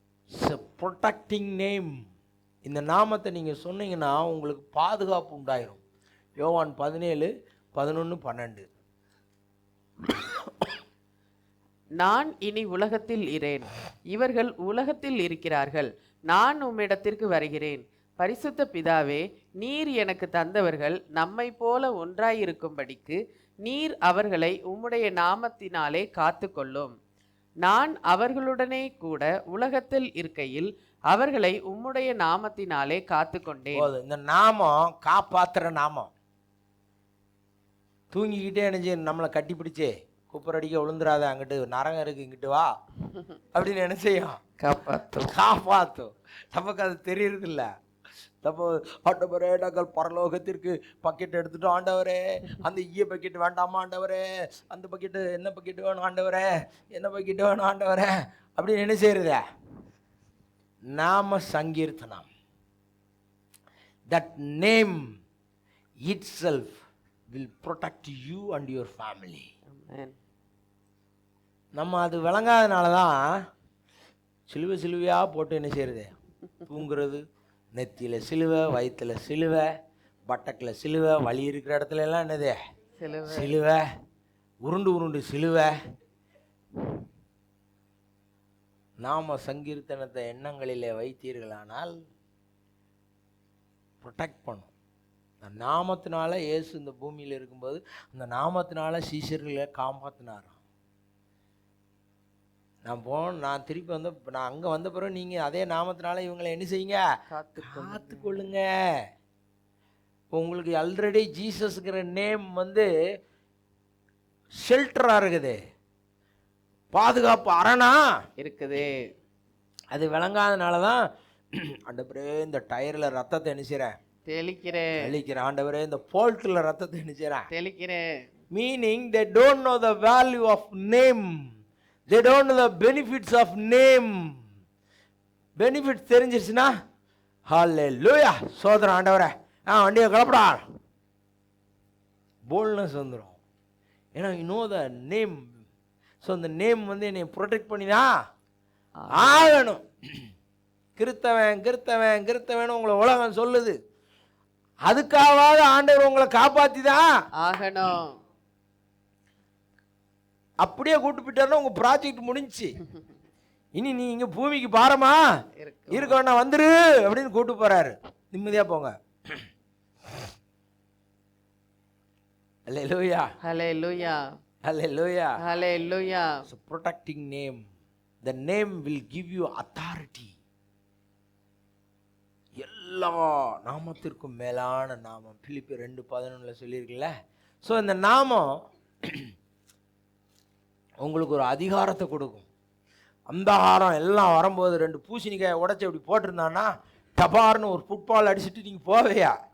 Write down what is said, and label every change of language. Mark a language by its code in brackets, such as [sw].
[en] It's a protecting name. [ta] இந்த நாமத்தை நீங்கள் சொன்னீங்கன்னா உங்களுக்கு பாதுகாப்பு உண்டாயிரும். யோவான் 17:11-12. நான் இனி உலகத்தில் இரேன், இவர்கள் உலகத்தில் இருக்கிறார்கள், நான் உம்மிடத்திற்கு வருகிறேன். பரிசுத்த பிதாவே, நீர் எனக்கு தந்தவர்கள் நம்மை போல ஒன்றாயிருக்கும்படிக்கு நீர் அவர்களை உம்முடைய நாமத்தினாலே காத்து கொள்ளும். நான் அவர்களுடனே கூட உலகத்தில் இருக்கையில் அவர்களை உம்முடைய நாமத்தினாலே காத்து கொண்டேன். இந்த நாமம் காப்பாத்துற நாமம். தூங்கிக்கிட்டே நினைச்சு நம்மளை கட்டி பிடிச்சே குப்பரடிக்க விழுந்துடாத, அங்கிட்டு நரகம் இருக்கு, இங்கிட்டு வா அப்படின்னு என்ன செய்யும்? காப்பாற்றும். நமக்கு அது தெரியறது இல்லை. தப்போ ஆண்டவரே, நாங்கள் பரலோகத்திற்கு பக்கெட் எடுத்துட்டோம் ஆண்டவரே, அந்த பக்கெட் வேண்டாமா ஆண்டவரே, அந்த பக்கெட்டு என்ன பக்கெட்டு வேணும் ஆண்டவரே, என்ன பக்கெட்டு வேணும் ஆண்டவரே அப்படின்னு என்ன செய்யறத? நாம சங்கீர்த்தனம். [en] That name itself will protect you and your family. [ta] நம்ம அது விளங்காதனால தான் சிலுவையாக போட்டு என்ன செய்யறது? தூங்குறது. நெத்தியில் சிலுவை, வயிற்றுல சிலுவை, பட்டக்கில் சிலுவை, வலி இருக்கிற இடத்துல எல்லாம் என்னது? சிலுவை. உருண்டு சிலுவை. நாம சங்கீர்த்தனத்தை எண்ணங்களிலே வைத்தீர்களானால் ப்ரொடெக்ட் பண்ணும். அந்த நாமத்தினால இயேசு இந்த பூமியில் இருக்கும்போது அந்த நாமத்தினால சீஷர்களை காப்பாற்றினாராம். நான் திருப்பி நான் அங்கே வந்த பிறகு நீங்கள் அதே நாமத்தினால இவங்களை என்ன செய்யுங்க? காத்துக்கொள்ளுங்க. உங்களுக்கு ஆல்ரெடி ஜீசஸ்ங்கிற நேம் ஷெல்டராக இருக்குது, பாதுகாப்பு அரணா இருக்குது. அது விளங்காதனால தான் ஆண்டவரே இந்த டயரில் ரத்தத்தை என்ன செய்கிறேன்? தெளிக்கிறேன். ஆண்டவரே இந்த போல்ட்டில் ரத்தத்தை என்ன செய்கிறேன்? தெளிக்கிறேன். [en] Meaning they don't know the value of name. They don't know the benefits of name. [ta] Benefits தெரிஞ்சிருச்சுன்னா ஹல்லேலூயா, சோதரம் ஆண்டவரே, வண்டியை கிளப்படா, போல்ட்னஸ் வந்துடும். ஏன்னா [en] you know the name. [ta] So அந்த நேம் என்னை ப்ரொடெக்ட் பண்ணிதான் ஆகணும். கிறித்தவன் கிறித்தவன் கிறித்தவன் உங்களை உலகம் சொல்லுது. அதுக்காவது ஆண்டவர் உங்களை காப்பாத்தி தான் ஆகணும். அப்படியே கூட்டு போயிட்டாருன்னா உங்க ப்ராஜெக்ட் முடிஞ்சுச்சு. இனி நீ இங்க பூமிக்கு பாரமா இருக்க வேண்டாம், வந்துரு அப்படின்னு கூட்டு போறாரு. நிம்மதியா போங்க. [en] Hallelujah. Hallelujah. Hallelujah. Hallelujah. It's a protecting name. The name will give you authority. [ta] எல்லா நாமத்திற்கும் மேலான நாமம் பிலிப்பியர் 2:11 சொல்லியிருக்குல்ல. ஸோ இந்த நாமம் உங்களுக்கு ஒரு அதிகாரத்தை கொடுக்கும். அந்த ஆரம் எல்லாம் வரும்போது 2 பூசணிக்காயை உடச்சி அப்படி போட்டிருந்தான்னா டபார்னு ஒரு ஃபுட்பால் அடிச்சுட்டு நீங்கள் போவையா?